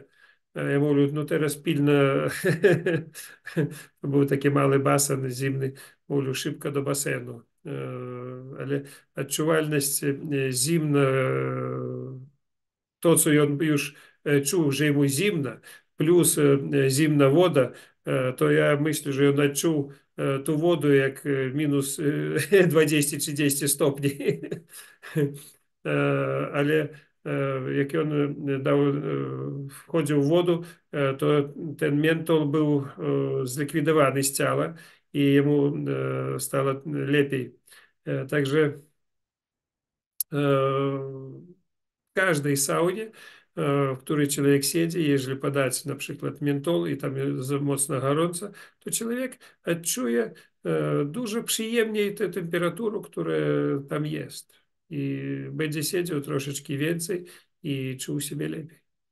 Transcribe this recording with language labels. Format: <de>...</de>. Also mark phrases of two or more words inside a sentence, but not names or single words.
<pl>A ja mówię, no teraz pilno, to był taki mały basen zimny, mówię, szybko do basenu. Ale odczuwalność zimna, to, co on już czuł, że mu zimno, plus zimna woda, to ja myślę, że on odczuł</pl> <uk>ту воду, як мінус 20-30 стопні. Але як він входив в воду, то ten ментол був зліквідований з тіла, і йому стало лепей.</uk> <pl>Также в każdej saunie, w której człowiek siedzi, jeżeli podać na przykład mentol i tam jest mocno gorąco, to człowiek odczuje dużo przyjemniej tę temperaturę, która tam jest. I będzie siedział troszeczkę więcej i czuł siebie lepiej.</pl>